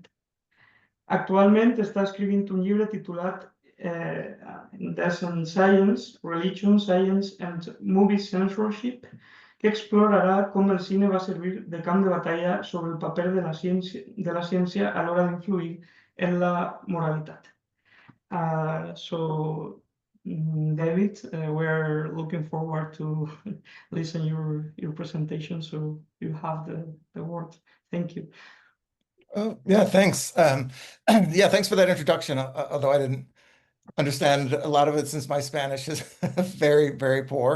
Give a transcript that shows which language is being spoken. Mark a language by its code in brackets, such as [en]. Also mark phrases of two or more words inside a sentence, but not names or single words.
[ca] Actualment està escrivint un llibre titulat Decent Science, Religion, Science and Movie Censorship, que explorarà com el cine va servir de camp de batalla sobre el paper de la ciència a l'hora d'influir en la moralitat. [en] So, David, we're looking forward to listen your presentation, so you have the word. Thank you. Oh, yeah, thanks. Yeah, thanks for that introduction, although I didn't understand a lot of it since my Spanish is very, very poor.